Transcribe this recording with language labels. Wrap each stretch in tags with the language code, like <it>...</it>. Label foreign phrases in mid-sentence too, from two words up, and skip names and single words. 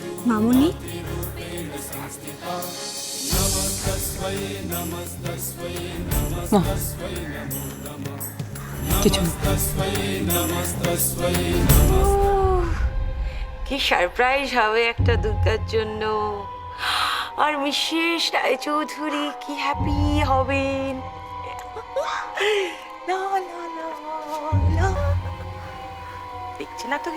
<bn>মামনি,</bn> <sa>रूपेण संस्थिता नमस्तस्मै नमस्तस्मै नमस्तस्मै नमो नमः</sa> <bn>কিছু না।</bn> <sa>नमस्तस्मै नमस्तस्मै नमः</sa> <bn>কি সারপ্রাইজ হবে একটা দুর্গার জন্য। আর মিসেস রায়চৌধুরী কি হ্যাপি হবেন। না না না না, দেখছে না তো?</bn>